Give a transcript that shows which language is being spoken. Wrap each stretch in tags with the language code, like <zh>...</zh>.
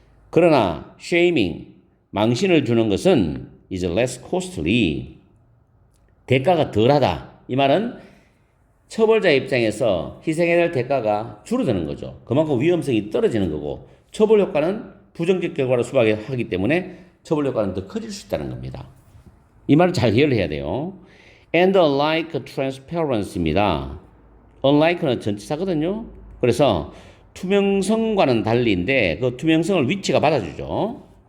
<ko>그러나 shaming, 망신을 주는 것은</ko> <en>is less costly,</en> <ko>대가가 덜하다. 이 말은 처벌자 입장에서 희생해야 될 대가가 줄어드는 거죠. 그만큼 위험성이 떨어지는 거고 처벌 효과는 부정적 결과를 수반하기 때문에 처벌 효과는 더 커질 수 있다는 겁니다. 이 말을 잘 이해를 해야 돼요.</ko> <en>And unlike transparency입니다.</en> <ko>unlike는 전치사거든요. 그래서 투명성과는 달리인데 그 투명성을 위치가 받아주죠.</ko>